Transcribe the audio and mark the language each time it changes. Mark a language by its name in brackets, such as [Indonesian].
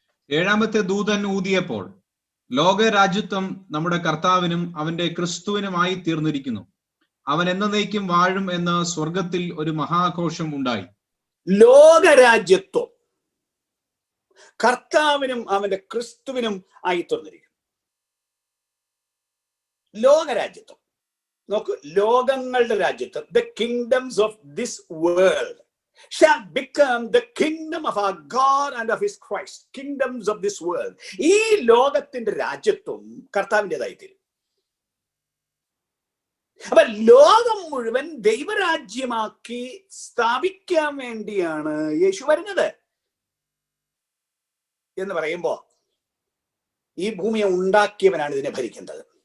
[Malayalam] ഏഴാമത്തെ ദൂതൻ ഊതിയപ്പോൾ ലോകരാജ്യത്വം നമ്മുടെ കർത്താവിനും അവന്റെ ക്രിസ്തുവിനുമായി തീർന്നിരിക്കുന്നു. അവൻ എന്നേക്കും വാഴും എന്ന് സ്വർഗത്തിൽ ഒരു മഹാഘോഷം ഉണ്ടായി. ലോകരാജ്യത്വം കർത്താവിനും അവന്റെ ക്രിസ്തുവിനും ആയി തുറന്നിരിക്കുന്നു. ലോകരാജ്യത്വം നോക്കൂ, ലോകങ്ങളുടെ രാജ്യത്വം, [English] The kingdoms of this world shall become the kingdom of our God and of his Christ. Kingdoms of this world. [Malayalam] ഈ ലോകത്തിന്റെ രാജ്യത്വം കർത്താവിൻ്റെതായി തീരും. അപ്പൊ ലോകം മുഴുവൻ ദൈവരാജ്യമാക്കി സ്ഥാപിക്കാൻ വേണ്ടിയാണ് യേശു വരുന്നത് എന്ന് പറയുമ്പോ ഈ ഭൂമിയെ ഉണ്ടാക്കിയവനാണ് ഇതിനെ ഭരിക്കേണ്ടത്.